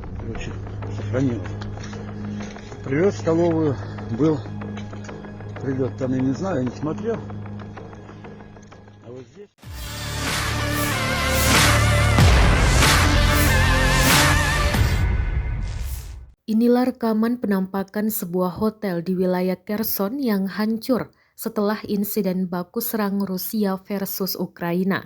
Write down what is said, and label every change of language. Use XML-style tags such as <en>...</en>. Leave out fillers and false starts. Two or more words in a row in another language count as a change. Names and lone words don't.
<ru>короче, сохранилось. Прилет в столовую был. Прилет там, я не знаю, я не смотрел. А вот здесь...</ru> <id>Inilah rekaman penampakan sebuah hotel di wilayah Kherson yang hancur setelah insiden baku serang Rusia versus Ukraina.</id>